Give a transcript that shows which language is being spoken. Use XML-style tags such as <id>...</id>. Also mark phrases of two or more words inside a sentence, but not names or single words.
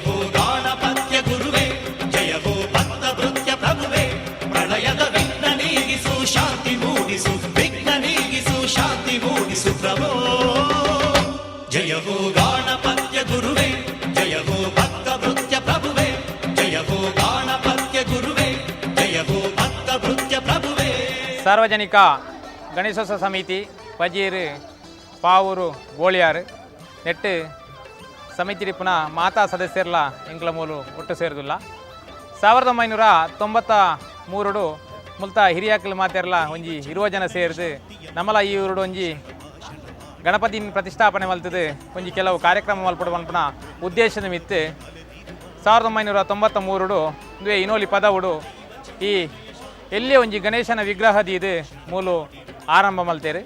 <kn>ಜಯ ಹೋ ಗಾಣಪತ್ಯ ಗುರುವೇ, ಜಯ ಹೋ ಭಕ್ತ ಭೃತ್ಯ ಪ್ರಭುವೇ, ಜಯ ಹೋ ಗಾಣಪತ್ಯ ಗುರುವೇ, ಜಯ ಹೋ ಭಕ್ತ ಭೃತ್ಯ ಪ್ರಭುವೇ.</kn> <tcy>ಸಾರ್ವಜನಿಕ ಗಣೇಶೋತ್ಸವ ಸಮಿತಿ ಪಜೀರ್ ಪಾವೂರು ಬೋಳಿಯಾರು ನೆಟ್ಟು ಸಮಿತಿ ಪುನಃ ಮಾತಾ ಸದಸ್ಯರ್ಲ ಎಂಕ್ಲ ಮೂಲು ಒಟ್ಟು ಸೇರಿದಿಲ್ಲ. 1993 ಮುಲ್ತ ಹಿರಿಯಾಕಲ್ ಮಾತೆರ್ಲ ಒಂಜಿ 20 ಜನ ಸೇರಿದು ನಮ್ಮಲ ಈ ಊರುಡು ಒಂಜಿ ಗಣಪತಿ ಪ್ರತಿಷ್ಠಾಪನೆ ಮಲ್ತದು ಒಂಜಿ ಕೆಲವು ಕಾರ್ಯಕ್ರಮ ಮಲ್ಪಡು ಮಲ್ಪನ ಉದ್ದೇಶದ ಮಿತ್ತು 1993 ಇಂದುವೆ ಇನೋಲಿ ಪದವುಡು ಈ ಎಲ್ಲಿ ಒಂಜಿ ಗಣೇಶನ ವಿಗ್ರಹದಿ ಇದು ಮೂಲು ಆರಂಭ ಮಲ್ತೇರು.</tcy>